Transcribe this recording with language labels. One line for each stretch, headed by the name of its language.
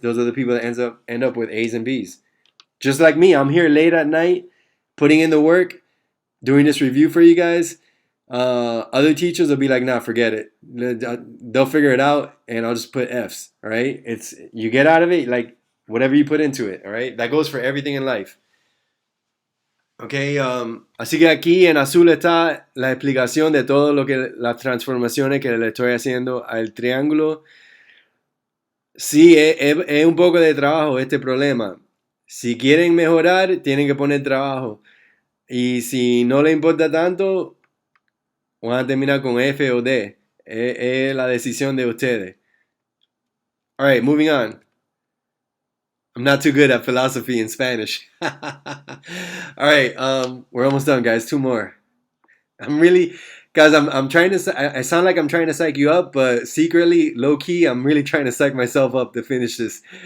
English: Those are the people that end up with A's and B's. Just like me, I'm here late at night, putting in the work, doing this review for you guys. Other teachers will be like, nah, forget it. They'll figure it out, and I'll just put F's. All right, it's you get out of it like whatever you put into it. All right, that goes for everything in life.
Spanish: Okay, así que aquí en azul está la explicación de todo lo que las transformaciones que le estoy haciendo al triángulo. Sí, es un poco de trabajo este problema. Si quieren mejorar, tienen que poner trabajo. Y si no le importa tanto, van a terminar con F o D. Es la decisión de ustedes.
English: All right, moving on. I'm not too good at philosophy in Spanish. All right, we're almost done, guys. Two more. Guys, I'm trying to. I sound like I'm trying to psych you up, but secretly, low key, I'm really trying to psych myself up to finish this.